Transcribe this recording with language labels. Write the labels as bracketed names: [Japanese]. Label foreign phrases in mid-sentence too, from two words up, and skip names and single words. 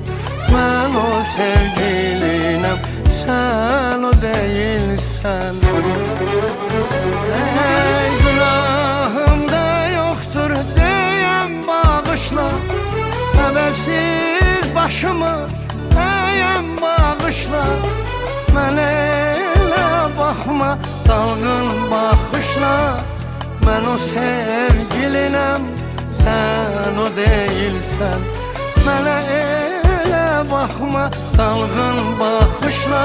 [Turkish] Ben o sevgilinem, sen o değilsen. Günahım da yoktur diyen bağışla. Sebepsiz başımı eğen bağışla. [Azerbaijani] Mənə elə baxma, dalğın baxışla. Mən o sevgilinəm, sən o değilsən. Mənə elə baxma, dalğın baxışla.